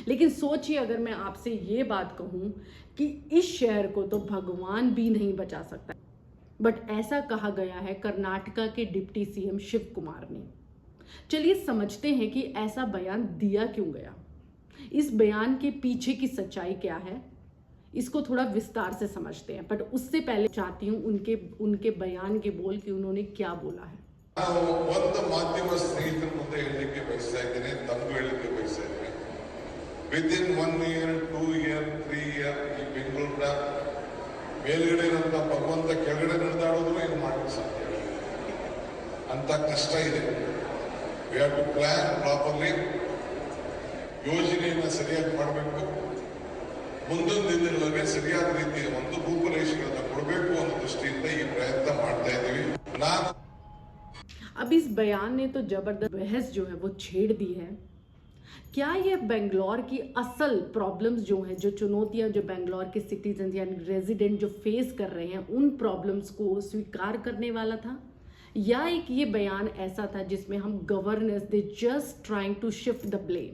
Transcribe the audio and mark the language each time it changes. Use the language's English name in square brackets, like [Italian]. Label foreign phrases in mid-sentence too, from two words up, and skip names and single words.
[Hindi] लेकिन सोचिए, अगर मैं आपसे ये बात कहूँ कि इस शहर को तो भगवान भी नहीं बचा सकता, बट ऐसा कहा गया है कर्नाटका के डिप्टी सीएम शिव कुमार ने। चलिए समझते हैं कि ऐसा बयान दिया क्यों गया, इस बयान के पीछे की सच्चाई क्या है, इसको थोड़ा विस्तार से समझते हैं। बट उससे पहले चाहती हूँ उनके बयान के बोल कि उन्होंने क्या बोला है। [Kannada] ಒಂದು ಮಾಧ್ಯಮ ಸ್ನೇಹಿತರ ಮುಂದೆ ಹೇಳಲಿಕ್ಕೆ ಬಯಸ್ತಾ ಇದ್ದೇನೆ, ತಮಗೂ ಹೇಳಲಿಕ್ಕೆ ಬಯಸ್ತಾ ಇದ್ದೇನೆ. [English] within 1 year 2 year 3 year [Kannada] ಈ ಬೆಂಗಳೂರಿನ ಮೇಲ್ಗಡೆ ಇರುವಂತ ಭಗವಂತ ಕೆಳಗಡೆ ನಡೆದಾಡೋದು ಏನು ಮಾಡಲಿಕ್ಕೆ ಸಾಧ್ಯ ಇಲ್ಲ. ಅಂತ ಕಷ್ಟ ಇದೆ. [English] we have to plan properly, [Kannada] ಯೋಜನೆಯನ್ನು ಸರಿಯಾಗಿ ಮಾಡಬೇಕು. ಮುಂದೊಂದು ದಿನಗಳಲ್ಲಿ ಸರಿಯಾದ ರೀತಿಯ ಒಂದು ರೂಪುರೇಷೆಗಳನ್ನು ಕೊಡಬೇಕು ಅನ್ನೋ ದೃಷ್ಟಿಯಿಂದ ಈ ಪ್ರಯತ್ನ ಮಾಡ್ತಾ ಇದ್ದೀವಿ. ನಾನು [Hindi] अब इस बयान ने तो जबरदस्त बहस जो है वो छेड़ दी है। क्या ये बेंगलोर की असल प्रॉब्लम्स जो हैं, जो चुनौतियां जो बेंगलोर के सिटीजन यानी रेजिडेंट जो फेस कर रहे हैं, उन प्रॉब्लम्स को स्वीकार करने वाला था, या एक ये बयान ऐसा था जिसमें हम गवर्नेंस [English] they just trying to shift the blame.